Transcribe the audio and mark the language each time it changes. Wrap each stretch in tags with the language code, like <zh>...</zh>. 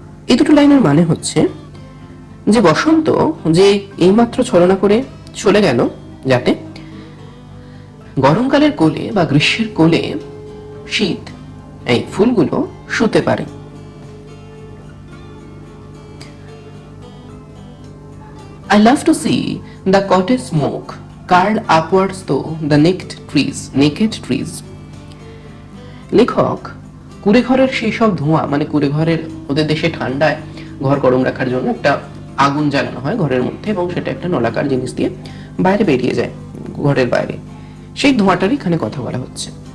<bn>এই দুটো লাইনের মানে হচ্ছে যে বসন্ত যে এইমাত্র ছলনা করে চলে গেল, যাতে গরমকালের কোলে বা গ্রীষ্মের কোলে শীত এই ফুলগুলো শুতে পারে।</bn> <en>I love to see the cottage smoke curl upwards through the naked trees.</en> <bn>লেখক কুড়ে ঘরের সেই সব ধোঁয়া, মানে কুড়ে ঘরের, ওদের দেশে ঠান্ডায় ঘর গরম রাখার জন্য একটা আগুন জ্বালানো হয় ঘরের মধ্যে, এবং সেটা একটা নলাকার জিনিস দিয়ে বাইরে বেরিয়ে যায় ঘরের বাইরে, সেই ধোঁয়াটারই এখানে কথা বলা হচ্ছে।</bn>